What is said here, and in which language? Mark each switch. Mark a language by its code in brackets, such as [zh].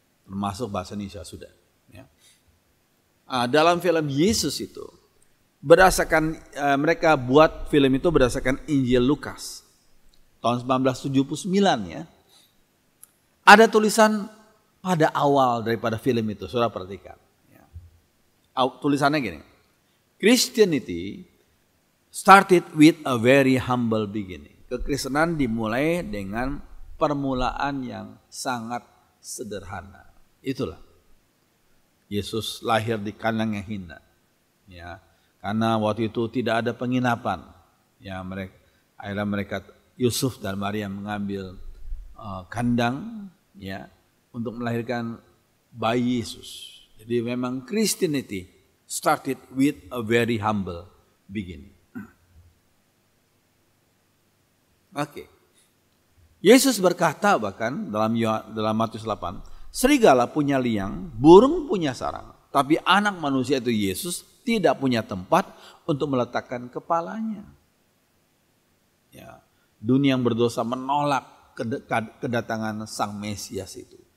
[id] Termasuk bahasa Indonesia sudah. Ya. Dalam film Yesus itu, berdasarkan mereka buat film itu berdasarkan Injil Lukas tahun 1979 ya. Ada tulisan pada awal daripada film itu, saudara perhatikan. Tulisannya gini, [en] Christianity started with a very humble beginning. [id] Kekristenan dimulai dengan permulaan yang sangat sederhana. Itulah Yesus lahir di kandang yang hina, ya, karena waktu itu tidak ada penginapan. Ya, akhirnya mereka Yusuf dan Maria mengambil kandang, ya, untuk melahirkan bayi Yesus. Jadi memang [en] Christianity started with a very humble beginning. [id] Oke. Yesus berkata bahkan dalam Matius 8, serigala punya liang, burung punya sarang, tapi anak manusia itu Yesus tidak punya tempat untuk meletakkan kepalanya. Ya, dunia yang berdosa menolak kedatangan Sang Mesias itu.